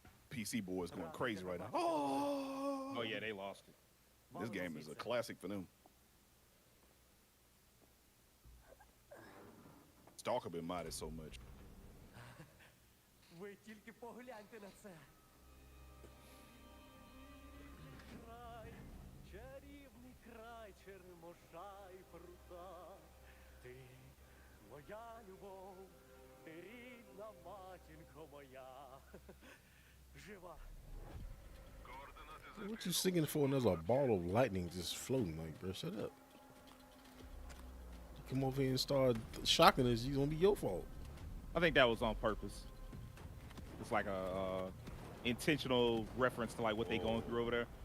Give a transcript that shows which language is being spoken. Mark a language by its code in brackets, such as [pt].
[en] PC boys going crazy right now. Oh yeah, they lost it. This game is a classic for them. Stalker been modded so much. [uk] Ви тільки погляньте на це. Край, чарівний край, черемоша і прута. Ти моя любов, ти рідна матінко моя. Жива. [en] What you singing for? And there's a ball of lightning just floating. Like, bro, shut up. You come over here and start shocking us. It's gonna be your fault. I think that was on purpose. It's like a intentional reference to like what they going through over there.